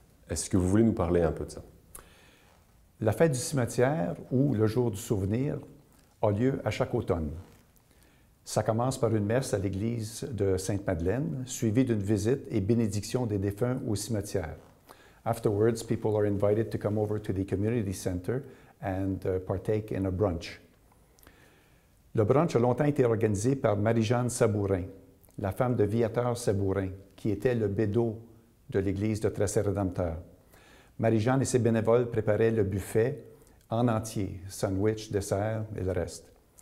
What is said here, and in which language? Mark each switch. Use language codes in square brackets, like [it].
[fr] Est-ce que vous voulez nous parler un peu de ça? La fête du cimetière, ou le jour du souvenir, a lieu à chaque automne. Ça commence par une messe à l'église de Sainte-Madeleine, suivie d'une visite et bénédiction des défunts au cimetière. [en] Afterwards, people are invited to come over to the community center and partake in a brunch. [fr] Le brunch a longtemps été organisé par Marie-Jeanne Sabourin, la femme de Viateur Sabourin, qui était le bédeau de l'église de Très-Saint-Rédempteur. Marie-Jeanne et ses bénévoles préparaient le buffet en entier, sandwich, dessert et le reste.